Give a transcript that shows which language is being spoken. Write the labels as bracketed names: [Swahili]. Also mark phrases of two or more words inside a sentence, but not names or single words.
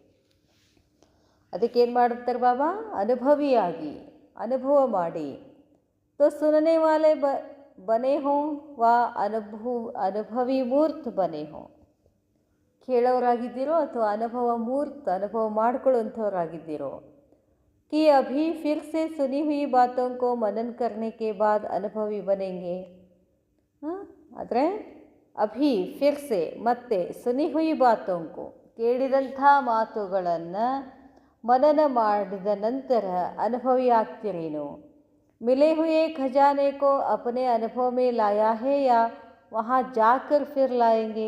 [Kannada] ಅದಕ್ಕೇನು ಮಾಡುತ್ತಾರೆ ಬಾಬಾ? ಅನುಭವಿಯಾಗಿ ಅನುಭವ ಮಾಡಿ. [Hindi] तो सुनने वाले बने हो वा अनुभवी मूर्त बने हो. [Kannada] ಕೇಳೋರಾಗಿದ್ದೀರೋ ಅಥವಾ ಅನುಭವ ಮಾಡ್ಕೊಳ್ಳುವಂಥವ್ರಾಗಿದ್ದೀರೋ. [Hindi] कि अभी फिर से सुनी हुई बातों को मनन करने के बाद अनुभवी बनेंगे. [Kannada] ಆದರೆ [Hindi] अभी फिर से [Kannada] ಮತ್ತೆ [Hindi] सुनी हुई बातों को [Kannada] ಕೇಳಿದಂಥ ಮಾತುಗಳನ್ನು ಮನನ ಮಾಡಿದ ನಂತರ ಅನುಭವಿ ಆಗ್ತಿರೇನು. [Hindi] मिले हुए खजाने को अपने अनुभव में लाया है या वहाँ जाकर फिर लाएंगे.